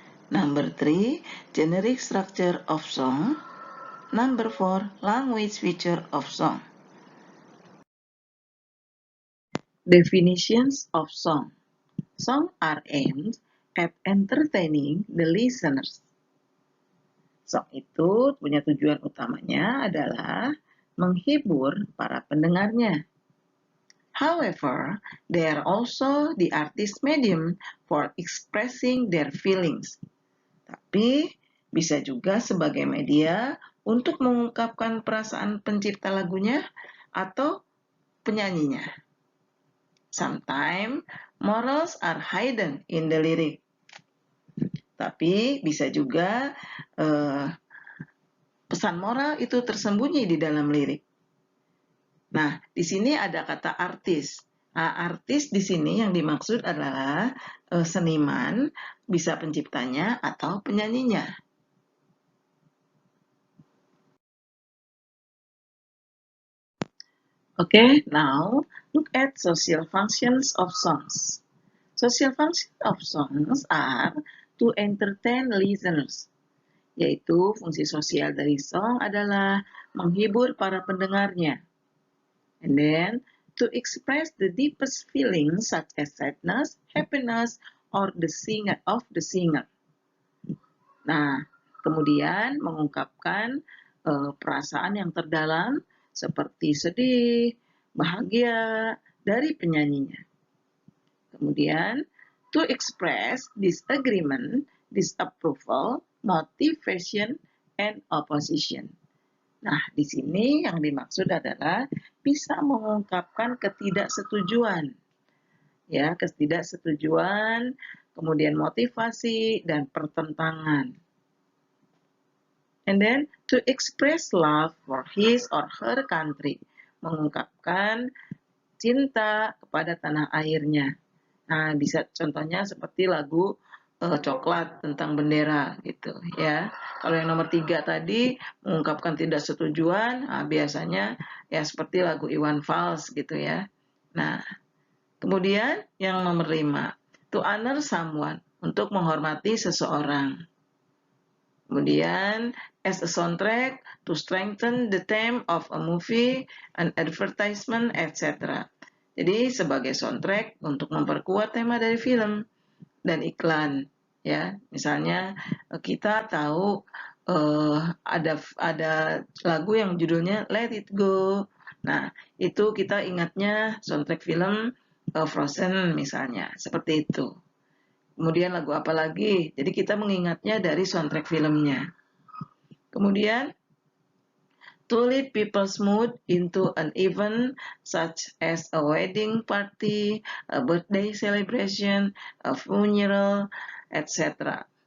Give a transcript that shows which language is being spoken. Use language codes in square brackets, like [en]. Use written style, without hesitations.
[en] Number 3, generic structure of song. Number 4, language feature of song. Definitions of song. Songs are aimed at entertaining the listeners. [id] Song itu punya tujuan utamanya adalah menghibur para pendengarnya. [en] However, they are also the artist's medium for expressing their feelings. [id] Tapi bisa juga sebagai media untuk mengungkapkan perasaan pencipta lagunya atau penyanyinya. [en] Sometimes morals are hidden in the lyric. [id] Tapi bisa juga pesan moral itu tersembunyi di dalam lirik. Nah, di sini ada kata artis. Nah, artis di sini yang dimaksud adalah seniman, bisa penciptanya atau penyanyinya. [en] Okay, now look at social functions of songs. Social functions of songs are to entertain listeners, [id] yaitu fungsi sosial dari song adalah menghibur para pendengarnya. [en] And then, to express the deepest feelings such as sadness, happiness, or the singer. [id] Nah, kemudian mengungkapkan perasaan yang terdalam seperti sedih, bahagia dari penyanyinya. Kemudian, [en] to express disagreement, disapproval, motivation, and opposition. [id] Nah, di sini yang dimaksud adalah bisa mengungkapkan ketidaksetujuan. Ya, ketidaksetujuan, kemudian motivasi dan pertentangan. [en] And then, to express love for his or her country, [id] mengungkapkan cinta kepada tanah airnya. Nah, bisa contohnya seperti lagu Coklat tentang bendera gitu ya. Kalau yang nomor 3 tadi mengungkapkan tidak setujuan, biasanya ya seperti lagu Iwan Fals gitu ya. Nah, kemudian yang nomor 5, [en] to honor someone, [id] untuk menghormati seseorang. Kemudian, [en] as a soundtrack, to strengthen the theme of a movie, an advertisement, etc. [id] Jadi, sebagai soundtrack untuk memperkuat tema dari film dan iklan. Ya, misalnya kita tahu ada lagu yang judulnya Let It Go. Nah, itu kita ingatnya soundtrack film Frozen misalnya, seperti itu. Kemudian lagu apa lagi? Jadi kita mengingatnya dari soundtrack filmnya. Kemudian, [en] to lift people's mood into an event such as a wedding party, a birthday celebration, a funeral, etc.